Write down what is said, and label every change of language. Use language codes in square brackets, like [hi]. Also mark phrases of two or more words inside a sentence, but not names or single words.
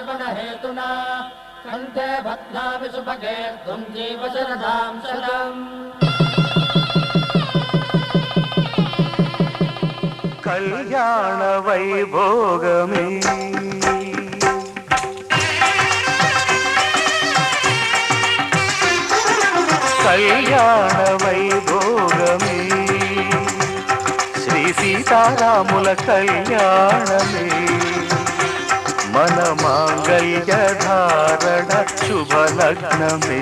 [sa] हेतुना कंठे भद्राभि सुभगे त्वं जीव शरदां शतम् [te] కళ్యాణ వైభోగమే కళ్యాణ వైభోగమే శ్రీ సీతారాముల కళ్యాణమే మన మాంగళ్య ధారణ శుభలగ్నమే